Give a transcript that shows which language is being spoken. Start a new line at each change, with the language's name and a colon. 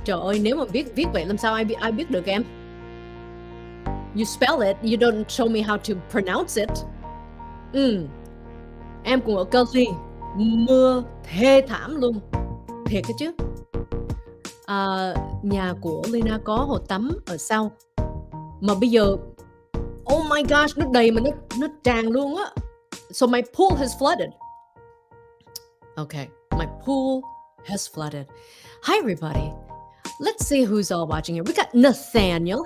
Vietnamese: Trời ơi, nếu mà viết vậy làm sao ai biết được em?
English: You spell it, you don't show me how to pronounce it.
Vietnamese: Em cũng ở Cali, mưa thê thảm luôn. Thiệt cái chứ. Nhà của Lina có hồ tắm ở sau. Mà bây giờ,
English: oh my gosh,
Vietnamese: nó đầy mà nó tràn luôn á.
English: So my pool has flooded. Okay, my pool has flooded. Hi, everybody. Let's see who's all watching here. We got Nathaniel.